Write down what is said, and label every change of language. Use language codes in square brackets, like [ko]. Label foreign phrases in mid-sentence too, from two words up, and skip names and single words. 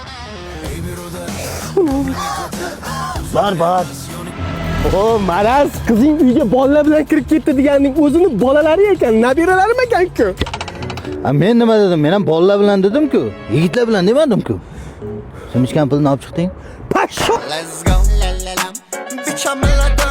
[uz] Bor. Maraz, qizing uyga bolalar bilan kirib ketdi deganning o'zini bolalari ekan, nabiralarim ekan-ku. Men nima dedim? Men ham bolalar bilan dedim-ku. Yigitlar bilan demadim-ku. Sen ichgan pulni olib chiqding? Pasho. [en] Let's go, la la la. Bitch, I'm a